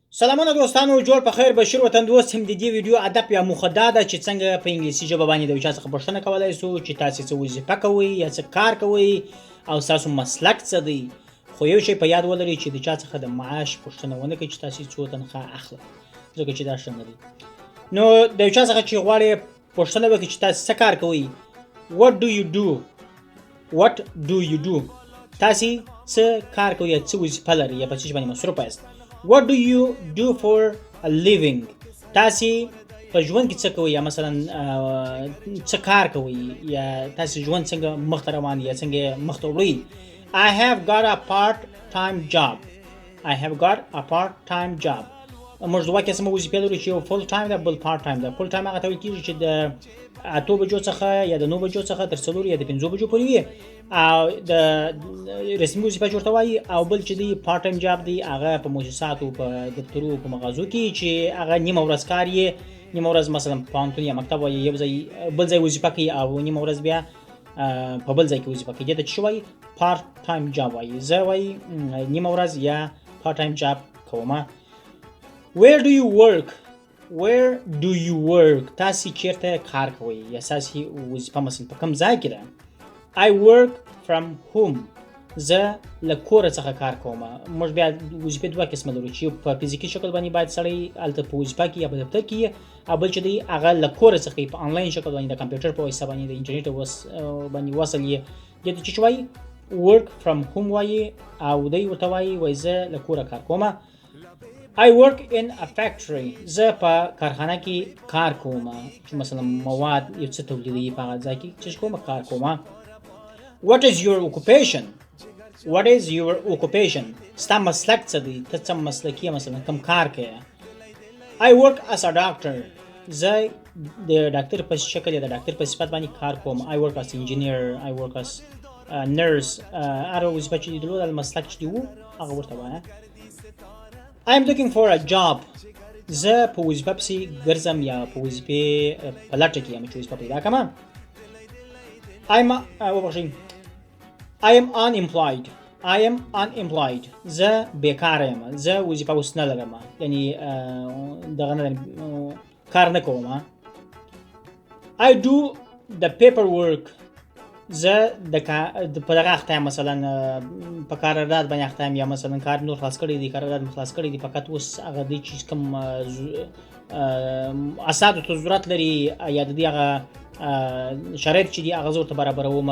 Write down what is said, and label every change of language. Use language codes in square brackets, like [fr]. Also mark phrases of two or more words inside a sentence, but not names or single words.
[ps] سلامونه دوستانو، جوړ په خیر. بشیر وطندوست هم د دې ویډیو هدف یا موخه دا ده چې څنګه په انګلیسي ژبه باندې د یو چا څخه پوښتنه کولای شو چې تاسې څه وظیفه کوئ یا څه کار کوئ او ستاسو مسلک څه دی. خو یو شی په یاد ولرئ چې د چا څخه د معاش پوښتنه ونه کړئ چې تاسې څو تنخواه اخلئ، ځکه چې دا ښه نه دی. نو د یو چا څخه چې غواړئ پوښتنه وکړئ چې تاسې څه کار کوئ، [en] what do you do، [ps] تاسې څه کار کوئ یا څه وظیفه لرئ یا په څه شي باندې مصروفه یاست. [en] What do you do for a living، [ps] تاسې په ژوند کې څه کوئ یا مثلا څه کار کوئ یا تاسې ژوند څنګه مخته روان یا څنګه مخته وړئ. [en] I have got a part-time job. [ps] موږ دوه قسمه وظیفې لرو چې یو [en] full time [ps] ده بل [en] part time [ps] ده. [en] full time [ps] هغه ته ویل کېږي چې د 8 بجو څخه یا د 9 بجو څخه تر 4 یا د 5 بجو پورې وي او د رسمي وظیفه جوړته وایي. او بل چې دی [en] part time job [ps] دی هغه په مؤسساتو په دفترو په مغازو کې چې هغه نیمه ورځ کار یې، نیمه ورځ مثلا پوهنتون یا مکتب وایي یو ځای بل ځای وظیفه کوي او نیمه ورځ بیا په بل ځای کې وظیفه کوي. دې ته چې وایي [en] part time job [ps] وایي. زه وایي نیمه ورځ یا [en] part time job [ps] کومه. [en] Where do you work، [ps] تاسې چیرته کار کوئ یا تاسې وظیفه مثلا په کوم ځای کې ده. [en] I work from home، [ps] زه له کوره څخه کار کوم. موږ بیا وظیفې دوه قسمه لرو چې په فزیکي شکل باندې باید سړی هلته په وظیفه کې یا په دفتر کې او بل چې دی هغه له کوره څخه په آنلاین شکل باندې د کمپیوټر په واسطه باندې د انټرنیټ باندې وصل یې. دې ته چې وایي [en] work from home [ps] وایي او دی ورته وایي زه له کوره کار کوم. [en] I work in a factory، [ps] زه په کارخانه کې کار کوم چې مثلا مواد یو څه تولیدوي په هغه ځای کې چې کوم کار کوم. [en] What is your occupation، [ps] ستا مسلک څه دی، ته څه مسلکی مثلا کوم کار کوي. [en] I work as a doctor، [ps] زه د ډاکټر په شکل یا د ډاکټر په صفت باندې کار کوم. [en] I work as engineer، I work as nurse، [ps] هر وظیفه چې دی د مسلک چې دی هغه ورته وایي. [en] I'm looking for a job، [ps] زه په وظیفه پسې ګرځم یا په وظیفې په لټه کې یم چې وظیفه پیدا کړم. [en] I am unemployed، [ps] زه بیکاره یم، زه وظیفه اوس نه لرم، یعنی دغه نه کار نه کوم. [en] I do the paperwork، [ps] زه په دغه اخته یم، مثلا په قرارداد باندې اخته یم یا مثلا کار نور خلاص کړی دی، قرارداد مې خلاص کړی دی، فقط اوس هغه دی چې کوم اسنادو ته ضرورت لري یا د دې هغه شرایط چې دي هغه زه ورته برابروم.